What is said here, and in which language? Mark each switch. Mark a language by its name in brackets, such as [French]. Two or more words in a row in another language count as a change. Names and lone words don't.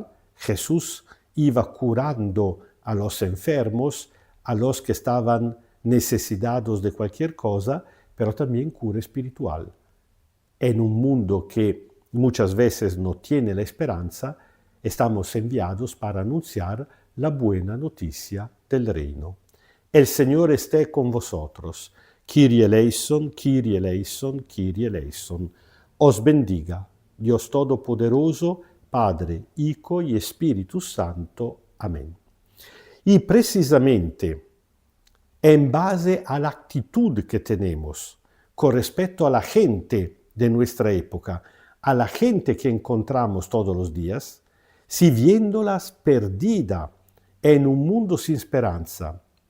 [Spanish] Jesús iba curando a los enfermos, a los que estaban necesitados de cualquier cosa, pero también cura espiritual. En un mundo que muchas veces no tiene la esperanza, estamos enviados para anunciar la buena noticia del reino. El Señor esté con vosotros. [Greek] Kyrie eleison, Kyrie eleison, Kyrie eleison. [Spanish] Os bendiga Dios Todopoderoso, Padre, Hijo y Espíritu Santo. Amén. Y precisamente en base a la actitud que tenemos con respecto a la gente de nuestra época, a la gente que encontramos todos los días, si viéndolas perdida en un mundo sin esperanza,